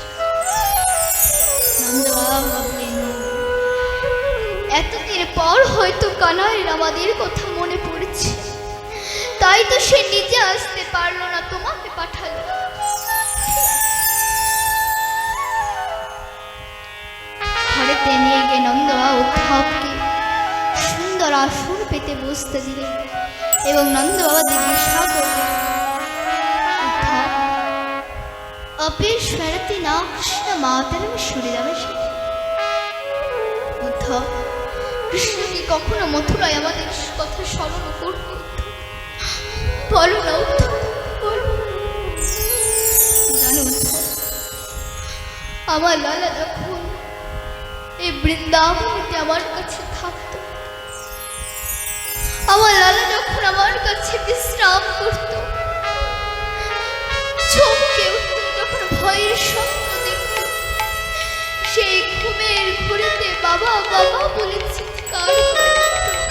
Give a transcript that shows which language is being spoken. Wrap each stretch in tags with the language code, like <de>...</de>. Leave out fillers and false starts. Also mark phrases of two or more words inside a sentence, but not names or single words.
<bn>নন্দ বাবা ভাবলেন, এতদিন পর হয়তো কানাইয়ের আমাদের কথা মনে পড়েছে, তাই তো সে নিজে আসতে পারলো না, তোমাকে পাঠালো। ঘরেতে নিয়ে গিয়ে নন্দ বাবা উদ্ধবকে সুন্দর আসন পেতে বসতে দিলেন এবং নন্দ বাবা জিজ্ঞাসা করলেন, উদ্ধব,</bn> <sa>अपि स्मरति न कृष्ण मातरम सूर्यदमशे?</sa> <bn>উদ্ধব, কৃষ্ণ কি কখনো মথুরায় আমাদের কথা স্মরণ করবে? বলো না উদ্ধব, বলো। জানো উদ্ধব, আমার লালা যখন এই বৃন্দাবনেতে আমার কাছে থাকতো, আমার লালা যখন আমার কাছে বিশ্রাম করতো, চমকে উঠতো যখন ভয়ের স্বপ্ন দেখত, সেই ঘুমের ঘুরেতে বাবা বাবা বলে চিৎকার করে উঠত।</bn>